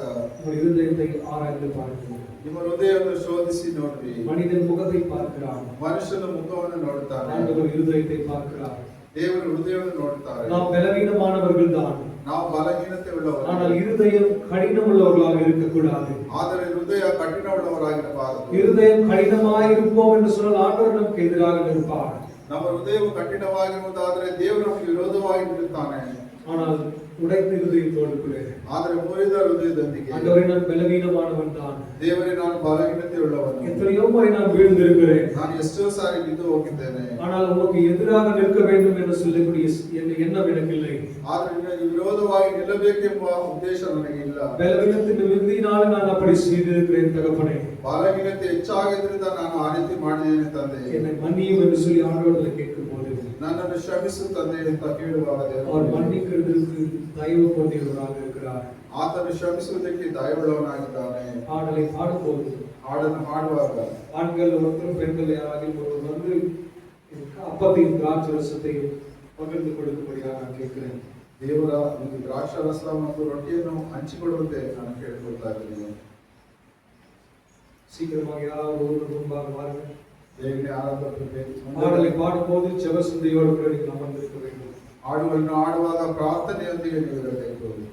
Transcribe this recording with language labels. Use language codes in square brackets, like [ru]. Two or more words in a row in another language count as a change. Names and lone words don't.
[ta] உங்கள் இருதயத்தை ஆராய்ந்து பாருங்கள். [kn] ನಿಮ್ಮ ಹೃದಯವನ್ನು ಶೋಧಿಸಿ ನೋಡ್ರಿ. [ta] மனிதன் முகத்தை பார்க்கிறான், [kn] ಮನುಷ್ಯನ ಮುಖವನ್ನು ನೋಡುತ್ತಾನೆ. [ta] ஆண்டவர் இருதயத்தை பார்க்கிறார். [kn] ದೇವರು ಹೃದಯವನ್ನು ನೋಡುತ್ತಾರೆ. [ta] நாம் பலவீனமானவர்கள் தான், [kn] ನಾವು ಬಲಹೀನತೆ ಉಳ್ಳವರು. [ta] ஆனால் இருதயம் கடினமுள்ளவர்களாக இருக்கக்கூடாது. [kn] ಆದರೆ ಹೃದಯ ಕಠಿಣವುಳ್ಳವರಾಗಿರಬಾರದು. [ta] இருதயம் கடினமாய் இருப்போம் என்று சொன்னால் ஆண்டவர் நமக்கு எதிராக நிற்பார். [kn] ನಮ್ಮ ಹೃದಯವು ಕಠಿಣವಾಗಿರುವುದಾದರೆ ದೇವರು ನಮಗೆ ವಿರೋಧವಾಗಿ ನಿಲ್ಲುತ್ತಾನೆ. [ta] ஆனால் உடைந்த இருதயத்தோடு கூட [kn] ಆದರೆ ಮುರಿದ ಹೃದಯದೊಂದಿಗೆ [ta] ஆண்டவரே நான் பலவீனமானவன் தான், [kn] ದೇವರೇ ನಾನು ಬಲಹೀನತೆ ಉಳ್ಳವನು. [ta] எத்தனையோ முறை நான் வீழ்ந்திருக்கிறேன், [kn] ನಾನು ಎಷ್ಟೋ ಸಾರಿ ಬಿದ್ದು ಹೋಗಿದ್ದೇನೆ. [ta] ஆனால் உனக்கு எதிராக நிற்க வேண்டும் என்று சொல்லக்கூடிய எண்ணம் எனக்கு இல்லை. [kn] ಆದರೆ ನಿನಗೆ ವಿರೋಧವಾಗಿ ನಿಲ್ಲಬೇಕೆಂಬ ಉದ್ದೇಶ ನನಗೆ ಇಲ್ಲ. [ta] பலவீனத்தின் மிகுதியினால நான் அப்படி செய்திருக்கிறேன் தகப்பனே. [kn] ಬಲಹೀನತೆ ಹೆಚ್ಚಾಗಿದ್ದರಿಂದ ನಾನು ಆ ರೀತಿ ಮಾಡಿದ್ದೇನೆ ತಂದೆ. [ta] என்னை மன்னியும் என்று சொல்லி ஆண்டவரிடம் கேட்கும் போது [kn] ನನ್ನನ್ನು ಕ್ಷಮಿಸು ತಂದೆ ಅಂತ ಕೇಳುವಾಗ [ta] அவர் மன்னிக்கிறதுக்கு தயவு கொண்டவராக இருக்கிறார். [kn] ಆತನು ಕ್ಷಮಿಸುವುದಕ್ಕೆ ದಯವುಳ್ಳವನಾಗಿದ್ದಾನೆ. [ta] பாடலை பாடும்போது [kn] ಹಾಡನ್ನು ಹಾಡುವಾಗ [ta] ஆண்கள் ஒருத்தரும் பெண்கள் யாராவது ஒருவர் வந்து அப்பத்தையும் திராட்சரசத்தையும் பகிர்ந்து கொடுக்கும்படியாக நான் கேட்கிறேன். [kn] ದೇವರ ಒಂದು ದ್ರಾಕ್ಷಾರಸ ಮತ್ತು ರೊಟ್ಟಿಯನ್ನು ಹಂಚಿಕೊಳ್ಳುವಂತೆ ನಾನು ಕೇಳಿಕೊಳ್ತಾ ಇದ್ದೀನಿ. [ta] சீக்கிரமாக யாராவது ஒருவர் முன்பாக வாருங்கள். [kn] ದೇವರೇ ಆರಾಧನೆ [ta] பாடலை பாடும்போது ஜெபசுந்தையோடு கூட நீங்கள் அமர்ந்திருக்க வேண்டும். [kn] ಹಾಡುಗಳನ್ನು ಹಾಡುವಾಗ ಪ್ರಾರ್ಥನೆಯೊಂದಿಗೆ ನೀವು ಇರಬೇಕು.